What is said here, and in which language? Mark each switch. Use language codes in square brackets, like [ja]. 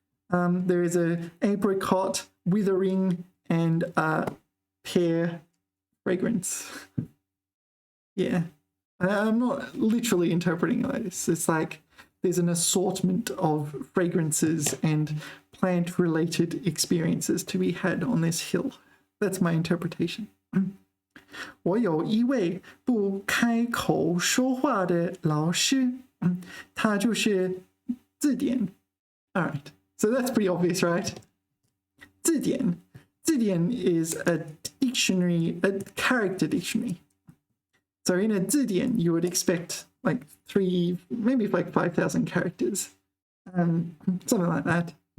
[en] There is a apricot withering and pear fragrance. Yeah. I'm not literally interpreting it like this. It's like there's an assortment of fragrances and plant-related experiences to be had on this hill. That's my interpretation. [zh] 我有一位不开口说话的老师，他就是字典。 [en] All right, so that's pretty obvious, right? 字典 is a dictionary, a character dictionary. So in a 字典, you would expect like 3, maybe like 5,000 characters, something like that.